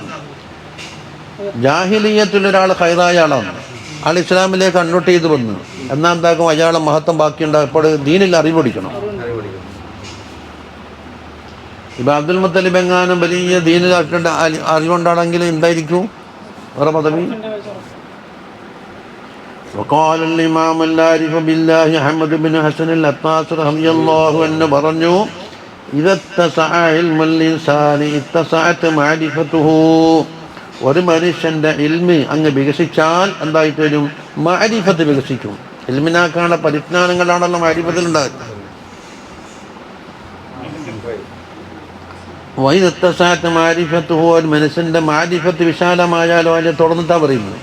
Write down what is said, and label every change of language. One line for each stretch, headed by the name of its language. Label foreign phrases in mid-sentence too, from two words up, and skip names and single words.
Malayalam: ജാഹിലിയ്യത്തിൽ ഒരാൾ ഖൈറായ ആളാണ്, ആൾ ഇസ്ലാമിലേക്ക് കൺവേർട്ട് ചെയ്ത് വന്നു, എന്നാൽ എന്താക്കും അയാളെ മഹത്വം ബാക്കിയുണ്ടാകും. അപ്പോൾ ദീനിൽ അറിവ് പഠിക്കണം. ഇപ്പം അബ്ദുൽ മുത്തലിബ് എങ്ങാനും വലിയ ദീനിൽ അറിവുണ്ടാണെങ്കിൽ എന്തായിരിക്കും വേറെ പദവി?
Arabic: وقال الإمام العارف بالله أحمد بن حسن العطاس رضي الله عنه പറഞ്ഞു إذا اتسع علم الإنسان اتسعت معرفته.
Malayalam: ഒരു മനുഷ്യന്റെ ഇൽമ് അങ്ങ് വികസിച്ചാൽ എന്തായിട്ട് വരും? മഅരിഫത്ത് വികസിക്കും. ഇൽമിനാക്കാനുള്ള പരിജ്ഞാനങ്ങളാണല്ലോ മഅരിഫത്തിലുണ്ടാകുന്നത്.
Arabic: واتسعت معرفته,
Malayalam: ഒരു മനുഷ്യന്റെ മാരിഫത്ത് വിശാലമായാലോ അതിനെ തുടർന്നിട്ടാ പറയുന്നത്.